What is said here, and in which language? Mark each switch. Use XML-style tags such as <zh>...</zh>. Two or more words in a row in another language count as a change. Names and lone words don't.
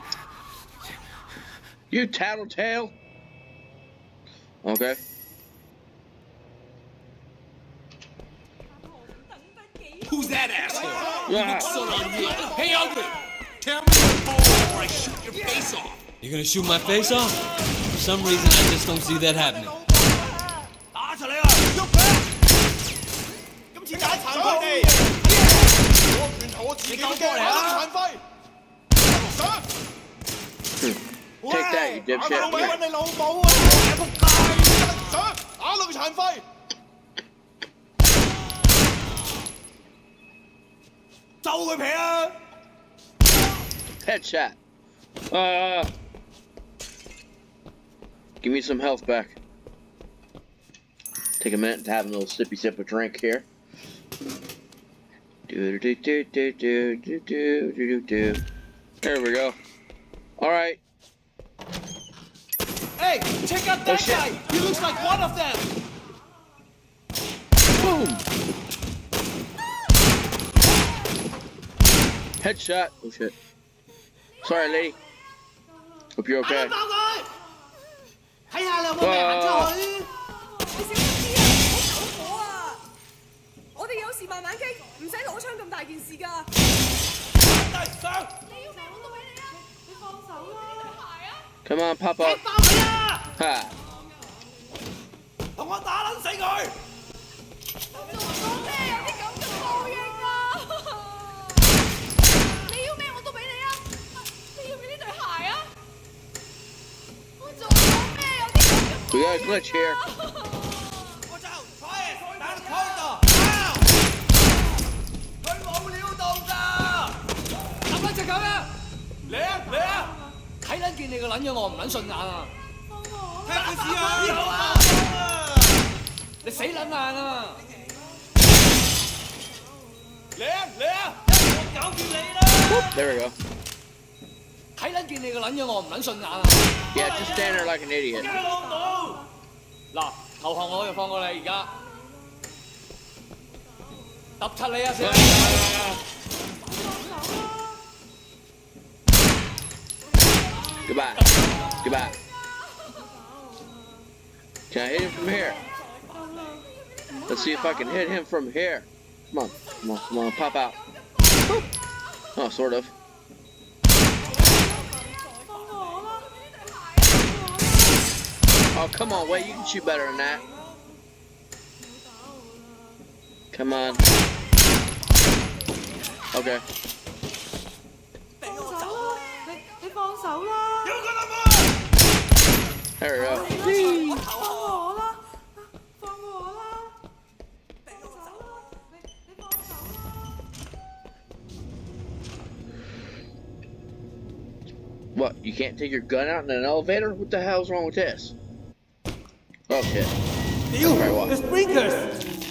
<en>You tattletale. Okay. Who's that asshole? Ah. Hey, ugly. Tell me before I shoot your face off. You're gonna shoot my face off? For some reason, I just don't see that happening.</en> <yue>打出嚟啊！喐佢！今次打殘佢哋。我拳頭我自己都驚，殘廢。上！</yue> <en>Take that, you</en> <yue>打老味</yue> <en>dipshit.</en> <yue>揾你老母啊！仆街！上！打到佢殘廢。就佢皮啊！</yue> <en>Headshot. Give me some health back. Take a minute to have a little sippy sip of drink here. Do do do do do do do do do. There we go. All right. Hey, check out that shit. guy. He looks like one of them. Boom. Headshot. Oh shit. Sorry, lady. Hope you're okay.</en> <yue>睇下你有冇命行出去。你小心啲啊！唔好走火啊！我哋有事慢慢傾，唔使攞槍咁大件事㗎。上！你要咩我都俾你啊！你放手啦！鞋啊！</yue> <en>Come on, pop up.</en> <yue>爆佢啊！ Ha. 同我打撚死佢！做咗咩有啲咁嘅報應啊！你要咩我都俾你啊！你要唔要呢對鞋啊？我做咗咩有啲咁嘅</yue> <en>We got a glitch here.</en> <yue>我就快打開度！佢冇料到㗎！揼撚隻狗啊！嚟啊嚟啊！睇撚見你個撚樣，我唔撚順眼啊！睇佢試啊！你死撚硬啊！嚟啊嚟啊！我搞掂你啦！</yue> <en>There we go.</en> <yue>睇撚見你個撚樣，我唔撚順眼啊！</yue> <en>Yeah, just stand there like an idiot.</en> <yue>嗱，投降我就放過你，而家揼柒你啊！先！</yue> <en>Goodbye. Goodbye. Can I hit him from here? Let's see if I can hit him from here. Come on. Come on. Come on. Pop out. Boop. Oh, sort of. Oh, come on. Wait, you can shoot better than that. Come on. Okay.</en> <yue>你放手啦！</yue> <en>There we go.</en> <yue>放我啦！放我啦！放手啦！你放手啦！</yue> <en>What? You can't take your gun out in an elevator? What the hell's wrong with this? Oh shit. Alright, what? Sprinklers！</en>